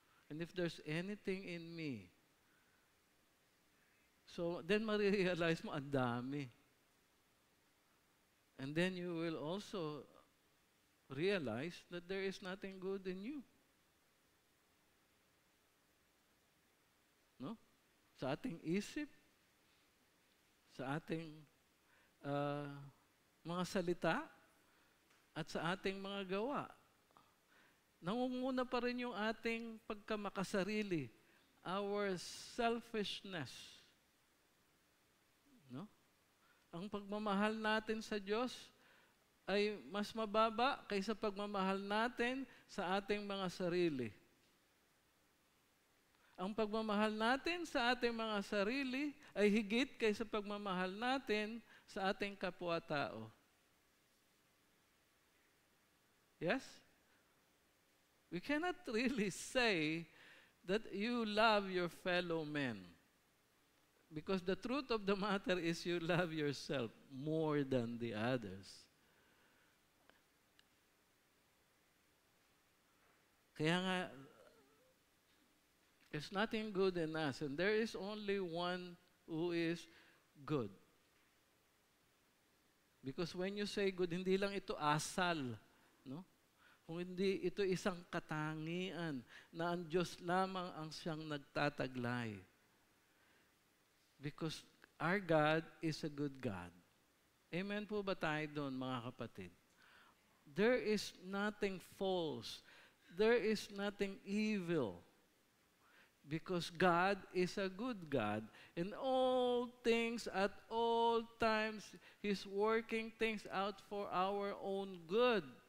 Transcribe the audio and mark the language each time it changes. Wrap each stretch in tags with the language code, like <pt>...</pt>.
<en>And if there's anything in me, so then</en> <tl>marirealize mo, ang dami.</tl> <en>And then you will also realize that there is nothing good in you.</en> <tl>Sa ating isip, sa ating mga salita, at sa ating mga gawa. Nangunguna pa rin yung ating pagkamakasarili,</tl> <en>our selfishness.</en> <tl>Ang pagmamahal natin sa Diyos ay mas mababa kaysa pagmamahal natin sa ating mga sarili. Ang pagmamahal natin sa ating mga sarili ay higit kaysa pagmamahal natin sa ating kapwa-tao.</tl> <en>Yes? We cannot really say that you love your fellow men. Because the truth of the matter is you love yourself more than the others.</en> <tl>Kaya nga,</tl> <en>there's nothing good in us, and there is only one who is good. Because when you say good,</en> <tl>hindi lang ito asal,</tl> <en>no?</en> <tl>Kung hindi ito isang katangian na ang Diyos lamang ang siyang nagtataglay.</tl> <en>Because our God is a good God.</en> <tl>Amen po ba tayo doon, mga kapatid?</tl> <en>There is nothing false. There is nothing evil. Because God is a good God. In all things, at all times, He's working things out for our own good.</en>